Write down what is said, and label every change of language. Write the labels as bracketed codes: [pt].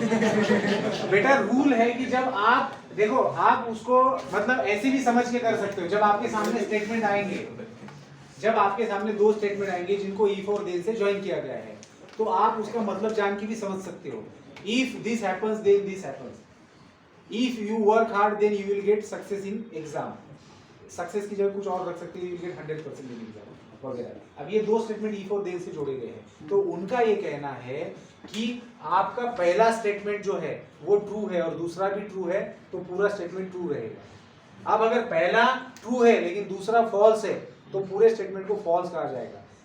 [hi] बेटा रूल है कि जब आप देखो, आप उसको मतलब ऐसे भी समझ के कर सकते हो। जब आपके सामने स्टेटमेंट आएंगे, जब आपके सामने दो स्टेटमेंट आएंगे जिनको if और then से ज्वाइन किया गया है, तो आप उसका मतलब जान के भी समझ सकते हो। [en] If this happens then this happens. If you work hard then you will get success in exam. [hi] Success की जगह कुछ और रख सकते हैं, [en] you will get 100% in exam [hi] वगैरह। अब ये दो स्टेटमेंट if और then से जोड़े गए हैं, तो उनका ये कहना है कि आपका पहला स्टेटमेंट जो है वो ट्रू है और दूसरा भी ट्रू है, तो पूरा स्टेटमेंट ट्रू रहेगा। अब अगर पहला ट्रू है लेकिन दूसरा फॉल्स है, तो पूरे स्टेटमेंट को फॉल्स कहा जाएगा।